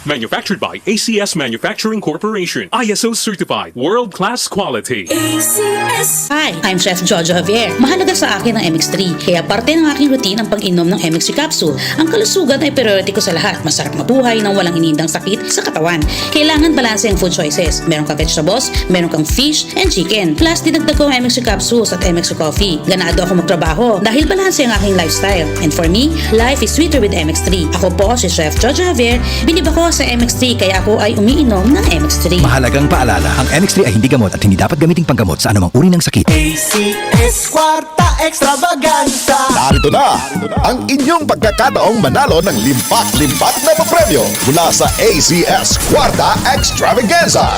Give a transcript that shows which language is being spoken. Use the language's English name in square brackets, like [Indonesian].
[English] Manufactured by ACS Manufacturing Corporation. ISO certified world-class quality. ACS. Hi, I'm Chef Jojo Javier. [Filipino] Mahalaga sa akin ang MX3, kaya parte ng aking routine ang pag-inom ng MX3 capsule. Ang kalusugan ay priority ko sa lahat. Masarap mabuhay nang walang inindang sakit sa katawan. Kailangan balanse ang food choices. Meron kang vegetables, meron kang fish and chicken. Plus, dinagdag ko ang MX3 capsules at MX3 coffee. Ganado ako magtrabaho dahil balanse ang aking lifestyle. [English] And for me, life is sweeter with MX3. [Filipino] Ako po si Chef Jojo Javier. Binib ako sa MX3 kaya ako ay umiinom ng MX3. Mahalagang paalala, ang MX3 ay hindi gamot at hindi dapat gamiting panggamot sa anumang uri ng sakit. ACS Kwarta Extravaganza. Narito na ang inyong pagkakataong manalo ng limpak-limpak na papremyo mula sa ACS Kwarta Extravaganza.